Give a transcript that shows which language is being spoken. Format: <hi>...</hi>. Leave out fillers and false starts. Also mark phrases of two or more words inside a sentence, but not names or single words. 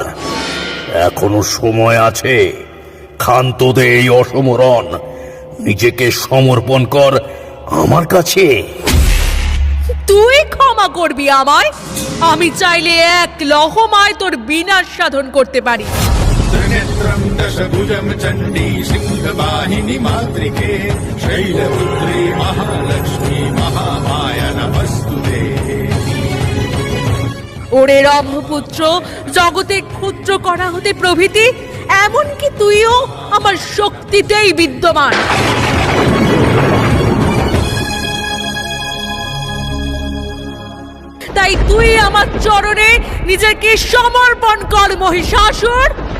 <bn>এখনো সময় আছে, ক্ষান্ত দে এই অসমরণ, নিজেকে সমর্পণ কর আমার কাছে। তুই ক্ষমা করবি আমায়? আমি চাইলে এক লহমায় তোর বিনাশ সাধন করতে পারি।</bn> <sa>त्रिनेत्रं दशभुजं चण्डी सिंहवाहिनी मातृके शैलपुत्री महालक्ष्मी महामाया नमस्तुते।</sa> <bn>ওরে রম্ভপুত্র, জগতে ক্ষুদ্র করা হতে প্রভৃতি, এমনকি তুইও আমার শক্তিতেই বিদ্যমান। তাই তুই আমার চরণে নিজেকে সমর্পণ কর মহিষাসুর।</bn>